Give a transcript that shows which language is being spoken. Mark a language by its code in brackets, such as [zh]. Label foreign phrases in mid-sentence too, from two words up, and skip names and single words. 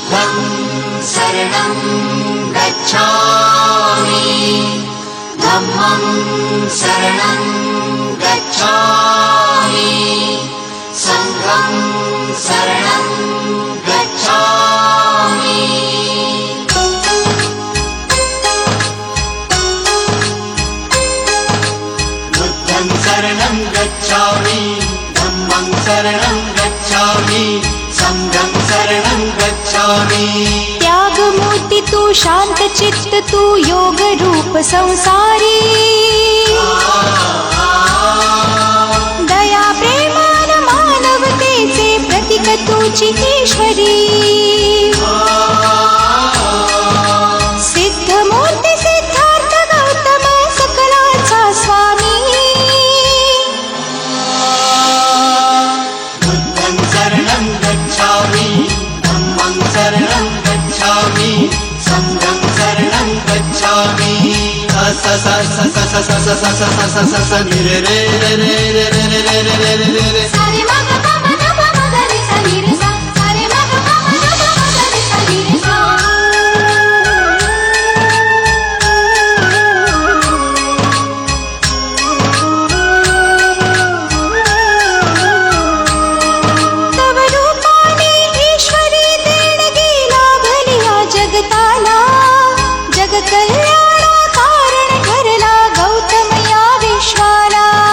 [pi] बुद्धं शरणं गच्छामि धम्मं शरणं गच्छामि संघं शरणं गच्छामि बुद्धं शरणं गच्छामि धम्मं शरणं गच्छामि संघं शरणं गच्छामि [mr] त्याग मूर्ति तू शांत चित्त तू योग रूप संसारी दया प्रेमान मानवतेचे प्रतीक तुझी ईश्वरी सिद्ध मूर्ती सिद्धार्थ गौतम सकलाचा स्वामी [pi] बुद्धं शरणं गच्छामि धम्मं शरणं गच्छामि संघं शरणं गच्छामि स स स स स स स स स स स स नि रे रे रे रे रे रे रे रे रे रे रे रे सारे मा ग प म ग प म ग रे सा नि रे सा सारे मा ग प म ग प म ग रे सा नि रे सा [mr] तव रूपाने ईश्वरी देणगी लाभलिया जगताला जग कल्याणा कारण ठरला गौतम या विश्वाला